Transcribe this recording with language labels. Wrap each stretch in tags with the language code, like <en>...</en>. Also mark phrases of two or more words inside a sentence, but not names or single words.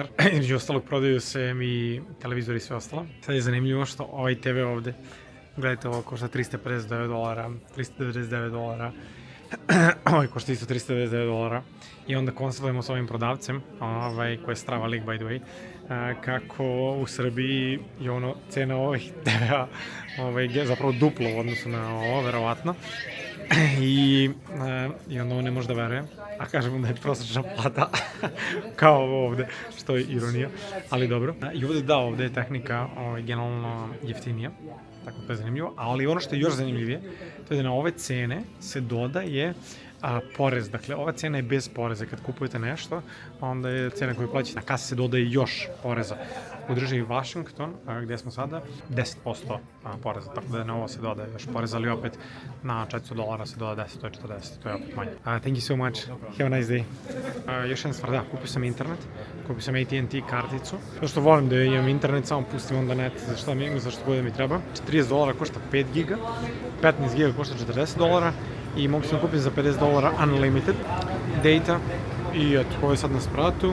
<sr>Između ostalog prodaju se i televizori i sve ostalo. Sad je zanimljivo što ovaj TV ovde, gledajte, ovo košta $359, $399. Ovaj košta isto $399. I onda konsultujemo s ovim prodavcem, koji je Strava Lik</sr> <en>by the way,</en> <sr>kako u Srbiji je cena ovih TV-a zapravo duplo u odnosu na ovo, verovatno. I onda on ne može da veruje, a kažemo da je prosječna plata kao ovo ovde, što je ironija, ali dobro. I ovde je tehnika generalno jeftinija, tako to je zanimljivo, ali ono što je još zanimljivije, to je da na ove cene se dodaje porez, dakle ova cena je bez poreza, kad kupujete nešto, onda je cena koju plaćate na kasi se dodaje još poreza. U državi Washington, gdje smo sada, 10% poreza, tako da na ovo se dodaje još poreza, ali opet na $400 se doda 10, to je 40, to je opet manje.</sr> <en>Thank you so much, have a nice day.</en> <sr>Još jedna stvar, da, kupio sam internet, kupio sam AT&T karticu, zato što volim da imam internet, samo pustim onda net za što god da mi treba. $40 košta 5 giga, 15 giga košta $40 i mogu sam kupiti za $50</sr> <en>unlimited data</en> <sr>i eto, ovo je sad na spratu.</sr>